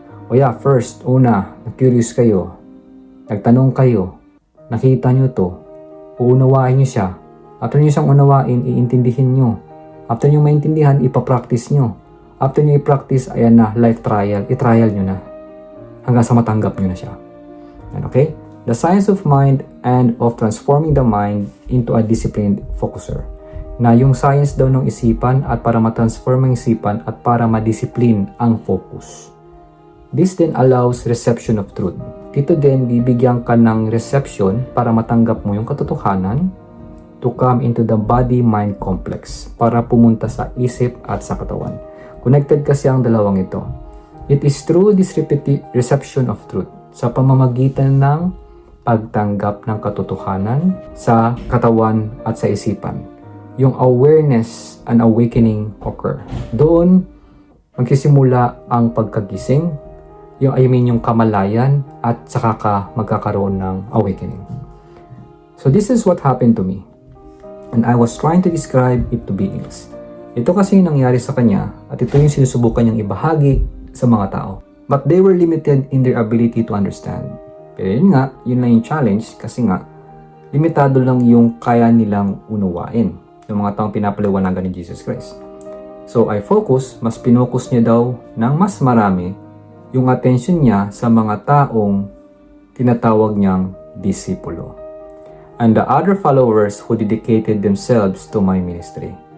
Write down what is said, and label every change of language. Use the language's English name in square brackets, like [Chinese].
[Filipino] O yeah, first, na-curious kayo, nagtanong kayo, nakita nyo to, uunawain nyo siya. After nyo siyang unawain, iintindihin nyo. After nyo maintindihan, ipapractice nyo. After nyo i-practice, ayan na, life trial, i-trial nyo na. Hanggang sa matanggap nyo na siya. Okay? [English] The science of mind and of transforming the mind into a disciplined focuser. [Filipino] Na yung science daw ng isipan at para matransform ang isipan at para madisiplin ang focus. [English] This then allows reception of truth. [Filipino] Dito din, bibigyan ka ng reception para matanggap mo yung katotohanan [English] to come into the body-mind complex [Filipino] para pumunta sa isip at sa katawan. Connected kasi ang dalawang ito. [English] It is through this reception of truth [Filipino] sa pamamagitan ng pagtanggap ng katotohanan sa katawan at sa isipan. [English] Yung awareness and awakening occur. [Filipino] Doon, magsisimula ang pagkagising, yung kamalayan at saka ka magkakaroon ng awakening. [English] So this is what happened to me. And I was trying to describe it to beings. [Filipino] Ito kasi yung nangyari sa kanya at ito yung sinusubukan niyang ibahagi sa mga tao. [English] But they were limited in their ability to understand. [Filipino] Pero yun lang yung challenge kasi limitado lang yung kaya nilang unawain ng mga taong pinapaliwanagan ni Jesus Christ. So I mas pinokus niya daw ng mas marami yung attention niya sa mga taong tinatawag niyang disipulo. [English] And the other followers who dedicated themselves to my ministry.